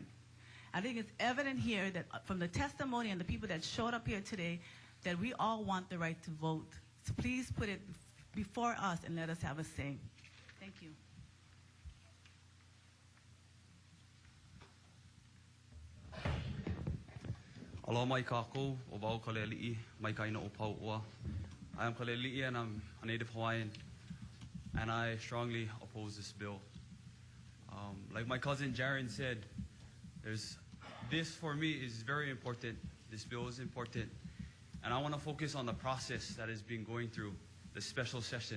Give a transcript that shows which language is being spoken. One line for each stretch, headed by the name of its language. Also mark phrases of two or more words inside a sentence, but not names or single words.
English: I think it's evident here that from the testimony and the people that showed up here today that we all want the right to vote. So please put it before us and let us have a say. Thank you.
Hawaiian: Aloha mai kākou, o wau kaleli'i, mai kaina o Pau'ua.
English: I am Kaleli'i and I'm a Native Hawaiian, and I strongly oppose this bill. Like my cousin Jaren said, this for me is very important. This bill is important. And I want to focus on the process that is being going through, the special session.